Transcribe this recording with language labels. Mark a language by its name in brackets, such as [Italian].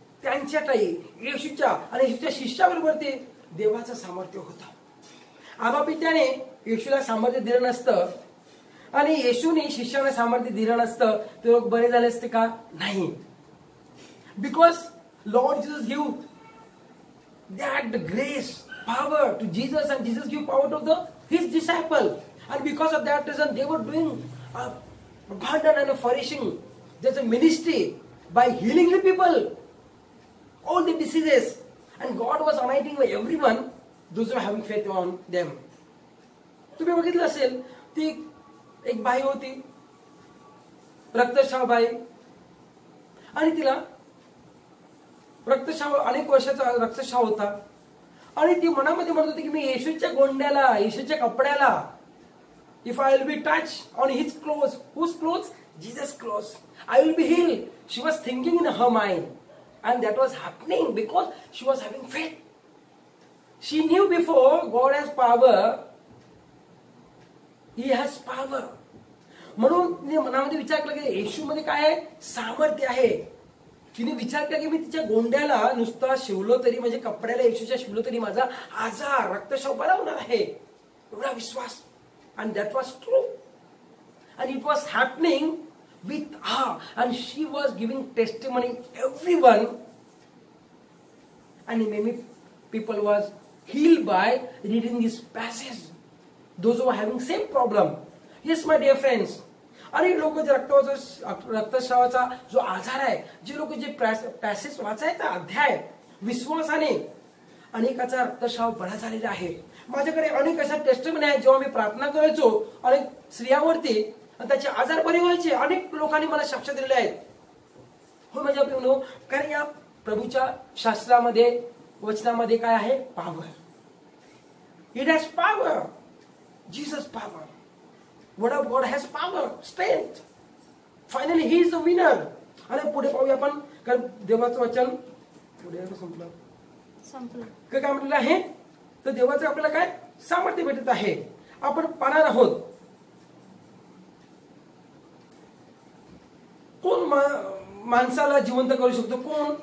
[Marathi] त्यांच्या ठाई येशूच्या आणि येशूच्या शिष्याबरोबर ते देवाचं सामर्थ्य होतं. आबा पित्याने येशूला सामर्थ्य दिलं नसतं आणि येशूने शिष्याला सामर्थ्य दिलं नसतं ते लोक बरे झाले असते का? नाही. [English] Because Lord Jesus give that grace power to Jesus and Jesus gave power to his disciple, and because of that reason they were doing abundant and flourishing. There's a ministry by healing the people, all the diseases, and God was anointing by everyone those who are having faith on them. [Marathi] तुम्ही बघितलं असेल ती एक बाई होती, रक्तस्राव बाई, आणि तिला रक्तस्राव अनेक वर्षाचा रक्तस्राव होता आणि ती मनामध्ये म्हणत होती की मी येशूच्या गोंड्याला, येशूच्या कपड्याला, [English] If I will be touch on his cloth, whose cloth? Jesus cloth, I will be healed. She was thinking in her mind and that was happening because she was having faith. She knew before God has power, He has power. [Marathi] म्हणून तिने मनामध्ये विचार केला की येशूमध्ये काय आहे? सामर्थ्य आहे. तिने विचार केला की मी तिच्या गोंड्याला नुसता शिवलो तरी, म्हणजे कपड्याला येशूच्या शिवलो तरी माझा आजार, रक्तस्राव बरा होणार आहे, एवढा विश्वास. [English] and that was true and it was happening with her and she was giving testimony everyone and many people was healed by reading this passage, those who were having same problem. Yes my dear friends, [Marathi] अनेक लोक जे रक्तस्रावाचा जो आजार आहे, जे लोक जे passage वाचायचा अध्याय विश्वासाने अनेकाचा रक्तस्राव बरा झालेला आहे. माझ्याकडे अनेक अशा टेस्टिमनी आहेत. जेव्हा मी प्रार्थना करायचो अनेक स्त्रियांवरती आणि त्याचे आजार बरे व्हायचे, अनेक लोकांनी मला साक्ष दिलेले आहेत. हो माझ्या प्रिय, कारण या प्रभूच्या शास्त्रामध्ये वचनामध्ये काय आहे? [English] Power. It has power. Jesus power. Word of God has power, strength. Finally, He is the winner. [Marathi] आणि पुढे पाहूया आपण, कारण देवाचं वचन पुढे संपलं. काय म्हटलेलं आहे? तर देवाचं आपल्याला काय सामर्थ्य भेटत आहे. आपण पाहणार आहोत कोण माणसाला जिवंत करू शकतो. कोण?